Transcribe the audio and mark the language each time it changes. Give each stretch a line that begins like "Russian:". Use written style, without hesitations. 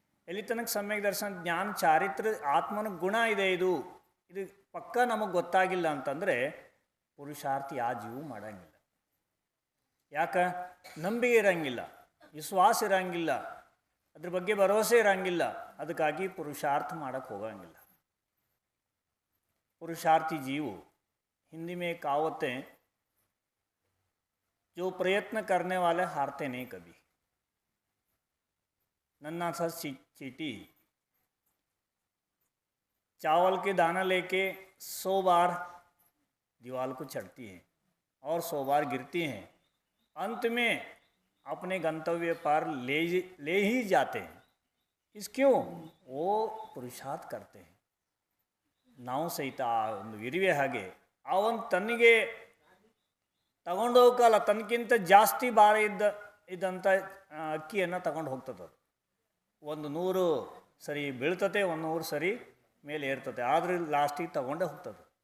Kannada: ಎಲ್ಲಿ ತನಕ ಸಮ್ಯಕ್ ದರ್ಶನ, ಜ್ಞಾನ, ಚಾರಿತ್ರ, ಆತ್ಮನ ಗುಣ ಇದೆ, ಇದು ಪಕ್ಕ ನಮಗೆ ಗೊತ್ತಾಗಿಲ್ಲ ಅಂತಂದರೆ ಪುರುಷಾರ್ಥ ಯಾವ ಜೀವ ಮಾಡೋಂಗಿಲ್ಲ. ಯಾಕೆ? ನಂಬಿಕೆ ಇರೋಂಗಿಲ್ಲ, ವಿಶ್ವಾಸ ಇರೋಂಗಿಲ್ಲ, ಅದ್ರ ಬಗ್ಗೆ ಭರವಸೆ ಇರೋಂಗಿಲ್ಲ. ಅದಕ್ಕಾಗಿ ಪುರುಷಾರ್ಥ ಮಾಡೋಕ್ಕೆ ಹೋಗೋಂಗಿಲ್ಲ.
Hindi: पुरुषार्थी जीव हिंदी में एक कहावत है, जो प्रयत्न करने वाले हारते नहीं कभी। नन्हा सा चींटी चावल के दाना लेके 100 बार दीवार को चढ़ती है और 100 बार गिरती हैं, अंत में अपने गंतव्य पर ले ही जाते हैं। इस क्यों? वो पुरुषार्थ करते हैं।
Kannada: ನಾವು ಸಹಿತ ಒಂದು ಇರುವೆ ಹಾಗೆ ಅವನು ತನಗೆ ತಗೊಂಡೋಗಲ್ಲ, ತನಗಿಂತ ಜಾಸ್ತಿ ಭಾರ ಇದ್ದಂಥ ಅಕ್ಕಿಯನ್ನು ತಗೊಂಡು ಹೋಗ್ತದೆ. ಒಂದು 100 ಸರಿ ಬೀಳ್ತತೆ, 100 ಸರಿ ಮೇಲೆ ಏರ್ತತೆ, ಆದರೆ ಲಾಸ್ಟಿಗೆ ತಗೊಂಡೇ ಹೋಗ್ತದೆ.